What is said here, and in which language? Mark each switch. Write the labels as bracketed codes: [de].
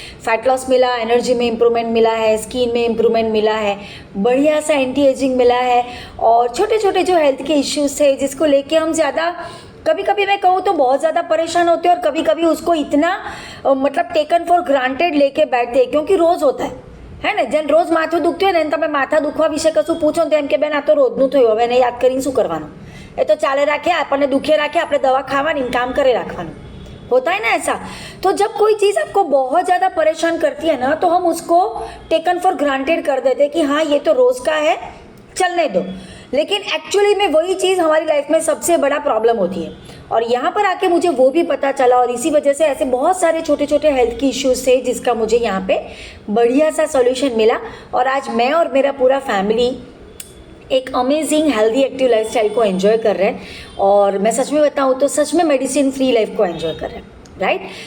[hi] Fat loss मिला, energy में improvement मिला है, स्किन में इम्प्रूवमेंट मिला है, बढ़िया सा एंटी एजिंग मिला है, और छोटे छोटे जो हेल्थ के इश्यूज थे जिसको लेके हम ज़्यादा कभी कभी मैं कहूँ तो बहुत ज़्यादा परेशान होते हैं और कभी कभी उसको इतना मतलब टेकन फॉर ग्रांटेड लेके बैठते हैं, क्योंकि रोज़ होता है ને। [gu] જેને રોજ માથું દુખતું હોય ને તમે માથા દુખવા વિશે કશું પૂછો તો એમ કે બેન આ તો રોજનું થયું, હવે એને યાદ કરીને શું કરવાનું, એ તો ચાલે રાખે, આપણને દુખે રાખે, આપણે દવા ખાવાની, काम करे रखવાનું, [hi] होता है ना ऐसा। तो जब कोई चीज़ आपको बहुत ज़्यादा परेशान करती है ना तो हम उसको टेकन फॉर ग्रांटेड कर देते हैं कि हाँ ये तो रोज़ का है, चलने दो, लेकिन एक्चुअली में वही चीज़ हमारी लाइफ में सबसे बड़ा प्रॉब्लम होती है। और यहाँ पर आके मुझे वो भी पता चला और इसी वजह से ऐसे बहुत सारे छोटे छोटे हेल्थ की इश्यूज थे जिसका मुझे यहाँ पे बढ़िया सा सॉल्यूशन मिला, और आज मैं और मेरा पूरा फैमिली एक अमेजिंग हेल्दी एक्टिव लाइफस्टाइल को एंजॉय कर रहे हैं, और मैं सच में बताऊँ तो सच में मेडिसिन फ्री लाइफ को एंजॉय कर रहे हैं, राइट।